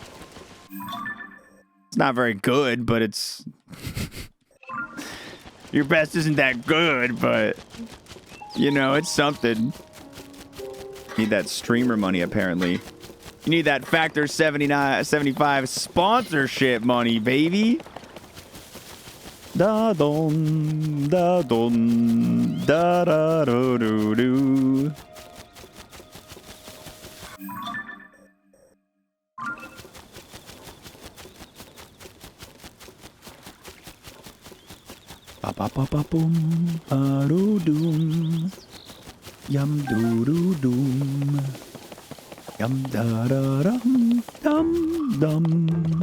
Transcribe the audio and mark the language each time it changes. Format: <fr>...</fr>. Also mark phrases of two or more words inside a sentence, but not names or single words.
<en>It's not very good, but it's... Your best isn't that good, but... You know, it's something. Need that streamer money, apparently. You need that Factor 75 sponsorship money, baby. Da dum da dum da da do do do. Ba ba ba ba boom ba do doom yum do do doom yum da da dum dum dum.</en>